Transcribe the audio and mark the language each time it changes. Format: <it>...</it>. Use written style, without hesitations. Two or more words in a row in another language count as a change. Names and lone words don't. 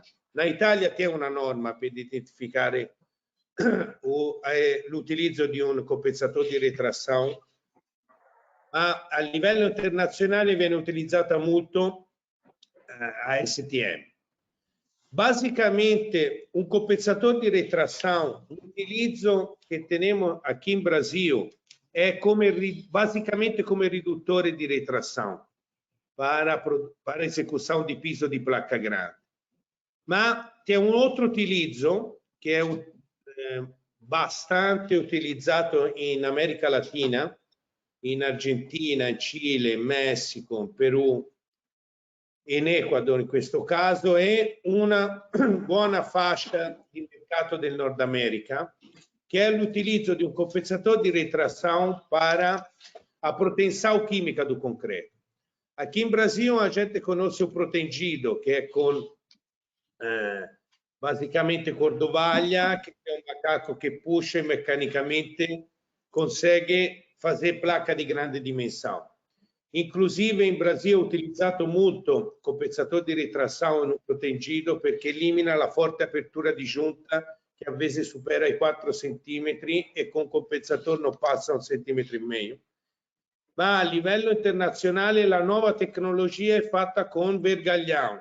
<it>Na Italia c'è una norma per identificare l'utilizzo di un compensatore di retração, ma a livello internazionale viene utilizzata molto ASTM. Basicamente, un compensatore di retração, l'utilizzo che teniamo aqui in Brasil è basicamente come riduttore di retração.</it> <pt>para execução de piso de placa grande. Mas tem um outro</pt> <it>utilizzo che è bastante utilizzato in America Latina, in Argentina, in Cile, in Messico, in Perù, in Ecuador in questo caso, è una buona fascia di mercato del Nord America, che è l'utilizzo di un</it> <pt>compensador de retração para a proteção química do concreto. Aqui em Brasil a gente conhece o protendido, que é com basicamente cordovaglia,</pt> <it>che è un</it> <pt>macaco che puxa e meccanicamente consegue fazer placa di grande dimensão.</pt> <it>Inclusive in Brasile è utilizzato molto compensatore di retração</it> <pt>no protendido</pt> <it>perché elimina la forte apertura di giunta che a volte supera i 4 cm e con compensatore non passa 1 centimetro e medio. Ma a livello internazionale la nuova tecnologia è fatta con vergaglião.</it>